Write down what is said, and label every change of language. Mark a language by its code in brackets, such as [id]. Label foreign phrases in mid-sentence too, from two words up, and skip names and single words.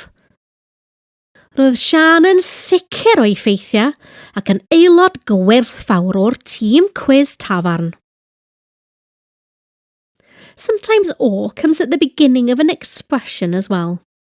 [cy] Roedd Sian yn sicr o'i ffeithiau ac yn aelod gwerthfawr o'r tîm cwiz tafarn. [en] Sometimes or comes at the beginning of an expression as well.